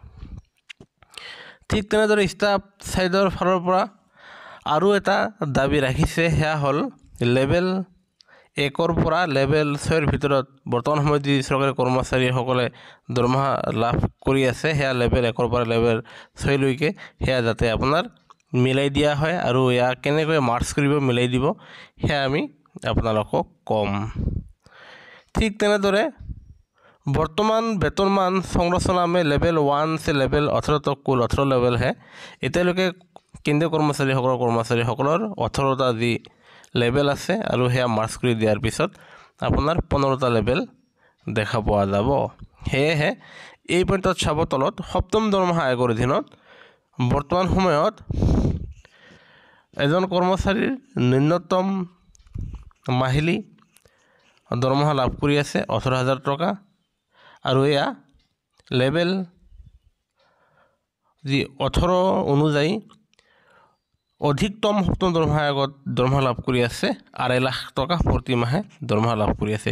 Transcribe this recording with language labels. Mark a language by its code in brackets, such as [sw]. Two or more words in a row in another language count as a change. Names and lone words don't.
[as] ঠিক তেনেদৰে ষ্টাফ ছাইডৰ ফালৰ পৰা আৰু এটা দাবী ৰাখিছে, সেয়া হ'ল লেভেল 1ৰ পৰা লেভেল 6ৰ ভিতৰত বৰ্তমান সময়ত যি চৰকাৰী কৰ্মচাৰীসকলে দৰমহা লাভ কৰি আছে সেয়া লেভেল 1ৰ পৰা লেভেল 6লৈকে সেয়া যাতে আপোনাৰ মিলাই দিয়া হয়, আৰু ইয়াক কেনেকৈ মাৰ্চ কৰিব মিলাই দিব সেয়া আমি আপোনালোকক ক'ম। ঠিক তেনেদৰে বৰ্তমান বেতনমান [hi] संरचना में लेवल 1 से लेवल 18 तक कुल 18 लेवल है। [as] এতিয়ালৈকে কেন্দ্ৰীয় কৰ্মচাৰীসকলৰ 18টা যি লেভেল আছে, আৰু সেয়া মাৰ্চ কৰি দিয়াৰ পিছত আপোনাৰ 15টা লেভেল দেখা পোৱা যাব। সেয়েহে এই পইণ্টত চাব তলত সপ্তম দৰমহা আয়োগৰ অধীনত বৰ্তমান সময়ত এজন কৰ্মচাৰীৰ ন্যূনতম মাহিলী দৰমহা লাভ কৰি আছে 18,000 টকা, আৰু এয়া লেভেল যি 18 অনুযায়ী অধিকতম সপ্তম দৰমহা আয়োগত দৰমহা লাভ কৰি আছে 2.5 লাখ টকা প্ৰতি মাহে দৰমহা লাভ কৰি আছে।